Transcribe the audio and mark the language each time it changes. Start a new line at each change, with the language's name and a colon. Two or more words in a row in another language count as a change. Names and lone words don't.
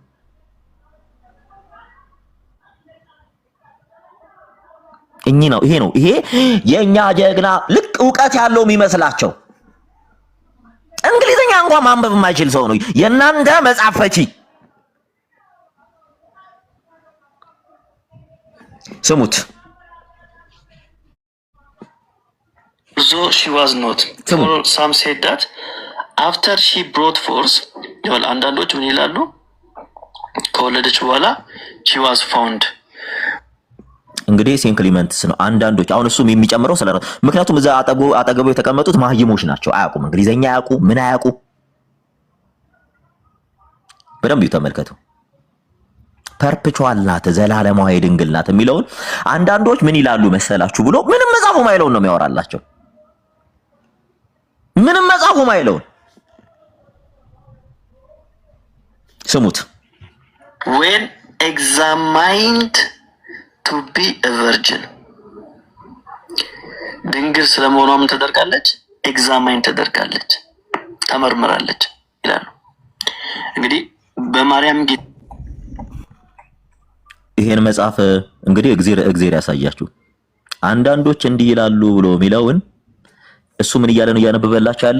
Amharic: ይሄ የኛ ጀግና ልክ ዕውቀት ያለው የሚመስላቸው እንግሊዘኛ እንኳን ማንበብ የማይችል ሰው ነው የእናንተ መጽሐፍ ፈቺ። ስሙት።
English: So she was not. Some said that after she brought forth,
Amharic: ይወል አንዳንዶች ምን ይላሉ? ከወለደች በኋላ
English: she was found።
Amharic: እንግዲህ ሴንት ክሊመንትስ ነው አንዳንዶች። አሁን እሱም የሚጨምረው ስለ ምክንያቱም እዛ አጠገቡ የተቀመጡት ማህይሞች ናቸው። አያውቁም፣ እንግሊዘኛ አያውቁ፣ ምን አያውቁ። በደንብ ተመልከቱ። ፐርፔቹዋል ናት፣ ዘላለማዊ ድንግል ናት የሚለውን አንዳንዶች ምን ይላሉ መሰላችሁ ብሎ ምንም መጽሐፉ ማይለውን ነው የሚያወራላቸው። ምንም መጽሐፉ ማይለውን ስሙት።
English: when examined to be a virgin
Amharic: ድንግል ስለመሆኗ ምን ተደርጋለች? ኤግዛማይን ተደርጋለች፣ ተመርምራለች ይላሉ። እንግዲህ በማርያም ይሄን መጽሐፍ እንግዲህ እግዚአብሔር ያሳያችሁ። አንዳንዶች እንዲህ ይላሉ ብሎ የሚለውን እሱ ምን እያለ ነው እያነበበላችሁ ያለው?